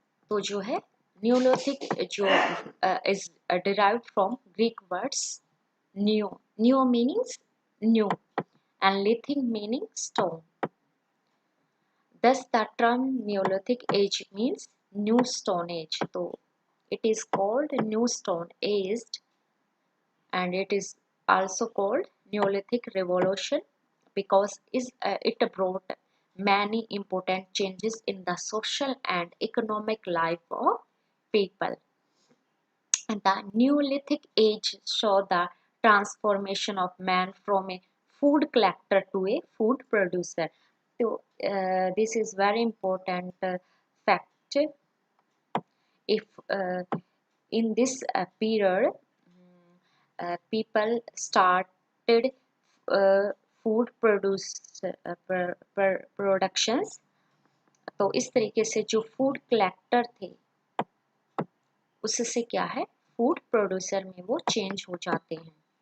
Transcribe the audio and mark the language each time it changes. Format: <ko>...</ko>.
<en>तो जो है न्यूलिथिक जो is derived from Greek words new, new meanings new and lithic meaning stone. Thus, the term Neolithic age means new stone age. So, it is called new stone age, and it is also called Neolithic revolution because it brought many important changes in the social and economic life of people. And the Neolithic age saw the transformation of man from a food collector to a food producer. So, this is very important fact. If in this period people started food productions,</en> <hi>तो इस तरीके से जो food collector थे उससे क्या है, food producer में वो चेंज हो जाते हैं।</hi>